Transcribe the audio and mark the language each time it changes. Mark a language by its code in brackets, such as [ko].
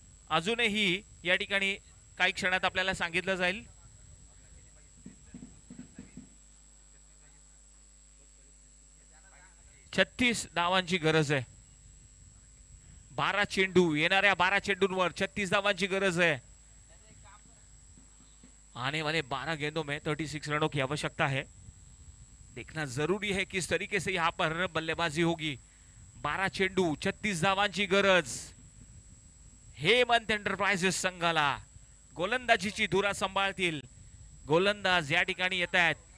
[mr] अजूनही या ठिकाणी काही क्षणात आपल्याला सांगितलं जाईल. 36 धावांची गरज आहे. 12 चेंडू, येणाऱ्या 12 चेंडूंवर 36 धावांची गरज है. [hi] आने वाले 12 गेंदों में 36 रनों की आवश्यकता है. देखना जरूरी है किस तरीके से यहाँ पर बल्लेबाजी होगी. [mr] 12 चेंडू 36 धावांची गरज. हेमंत एंटरप्राइजेस संघाला गोलंदाजीची धुरा सांभाळतील. गोलंदाज या ठिकाणी येत आहेत.